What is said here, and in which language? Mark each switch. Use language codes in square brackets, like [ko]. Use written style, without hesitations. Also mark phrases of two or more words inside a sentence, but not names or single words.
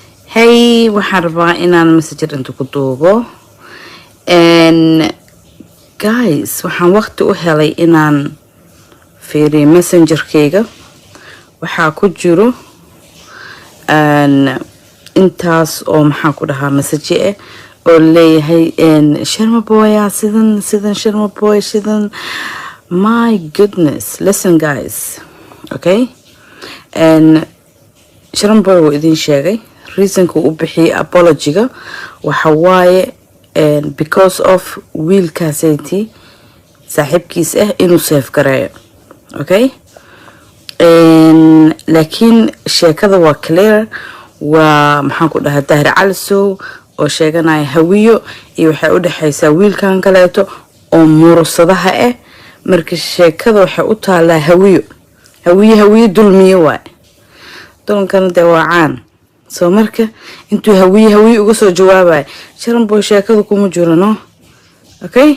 [so] Hey, waxaan rabaa inaan message inta ku duubo. [en] And guys, [so] waxaan waqti u helay inaan fiiriyo messengerkayga. Waxaa ku jiro intaas oo maxaan ku dhahaa message oo leeyahay Sharma boy sidan Sharma boy sidan. [en] My goodness, listen guys, okay? [so] And Sharma boy wuu idin sheegay reasonka uu bixiyay apology-ga waxa waaye [en] because of [so] wiilkaasaytii saaxiibkiis inuu save gareeyo, okay? laakiin sheekada waa clear, waa maxaan ku dhahaa Daahir Calisow oo sheeganaya hawiyo iyo waxay u dhaxaysaa wiilkan kaleeto oo mursadaha marka sheekada waxay u taalaa hawiyo dulmiye waay dulkan dawacaan soo marka intuu hawiyo uga soo jawaabay Sharma boy sheekada kuma jiro [en] no, okay?